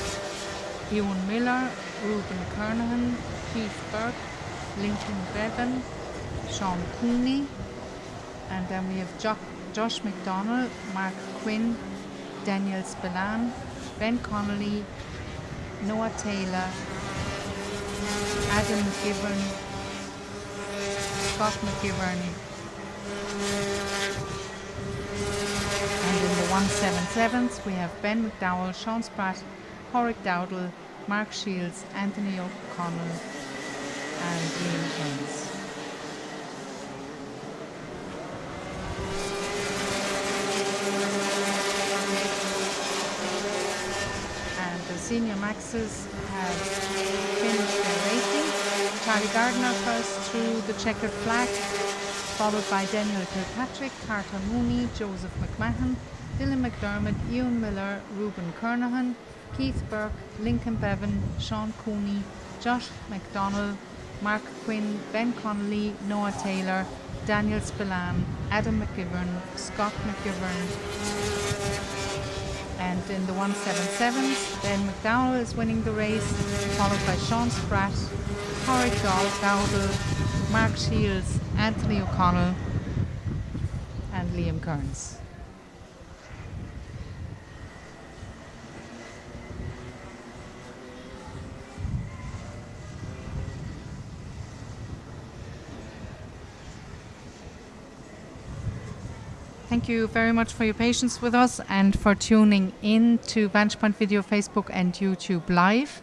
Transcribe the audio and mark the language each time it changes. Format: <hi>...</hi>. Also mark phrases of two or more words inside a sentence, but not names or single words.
<en>Ewan Miller, Reuben Kernahan, Keith Burke, Lincoln Bevan, Sean Cooney, and then we have Josh McDonnell, Mark Quinn, Daniel Spillane, Ben Connolly, Noah Taylor, Adam McGivern, Scott McGivern, and in the 177s we have Ben McDowell, Sean Spratt, Pádraig Dowdall, Mark Shields, Anthony O'Connell and Liam Kearns. Senior maxes have finished their racing. Charlie Gardner first through the checkered flag, followed by Daniel Kirkpatrick, Carter Mooney, Joseph McMahon, Dylan McDermott, Ewan Miller, Reuben Kernahan, Keith Burke, Lincoln Bevan, Sean Cooney, Josh McDonnell, Mark Quinn, Ben Connolly, Noah Taylor, Daniel Spillane, Adam McGivern, Scott McGivern. And in the 177s, Ben McDowell is winning the race, followed by Sean Spratt, Pádraig Dowdall, Mark Shields, Anthony O'Connell and Liam Kearns. Thank you very much for your patience with us and for tuning in to Vantage Point Video, Facebook and YouTube Live.</en>